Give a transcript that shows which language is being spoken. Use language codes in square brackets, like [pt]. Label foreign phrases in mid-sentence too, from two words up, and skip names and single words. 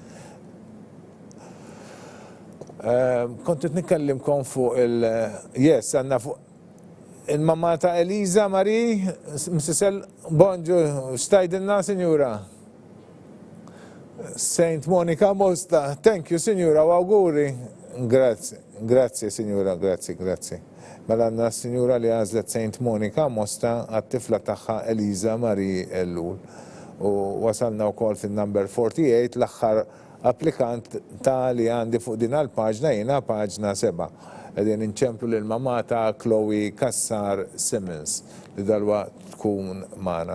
[mt] Kont qed nikkellimkom fuq għandna fuq il-mamma ta' Eliza Marie, Mrs. Bonġu, xtajdilna Sinjura? St. Monica Mosta, [en] thank you [mt] Sinjura, u auguri. Grazie Sinjura, grazie. Mela għandna s-Sinjura li għażlet St. Monica Mosta għat-tifla tagħha Eliza Marie Ellul. U wasalna wkoll fin-number 48 l-aħħar applikant ta' li għandi fuq din għall-paġna jiena paġna 7. Qegħdin inċemplu lil mamma ta' Chloe Kassar Simmons li dalwa tkun magħna.